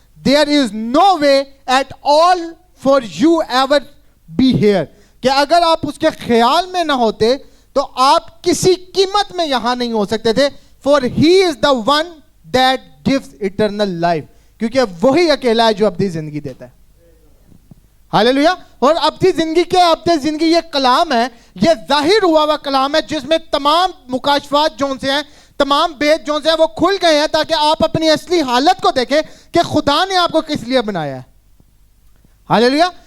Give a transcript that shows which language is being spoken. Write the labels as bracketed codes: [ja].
[en] there is no way at all for you ever be here. [ur] کہ اگر آپ اس کے خیال میں نہ ہوتے تو آپ کسی قیمت میں یہاں نہیں ہو سکتے تھے. [en] For he is the one that gives eternal life. [ur] کیونکہ وہی اکیلا ہے جو ابدی زندگی دیتا ہے. ہاللیلویا. اور ابدی زندگی کیا؟ ابدی زندگی یہ کلام ہے, یہ ظاہر ہوا ہوا کلام ہے جس میں تمام مکاشفات جون سے ہیں, تمام بید جون سے ہیں وہ کھل گئے ہیں تاکہ آپ اپنی اصلی حالت کو دیکھیں کہ خدا نے آپ کو کس لیے بنایا ہے. ہاللیلویا.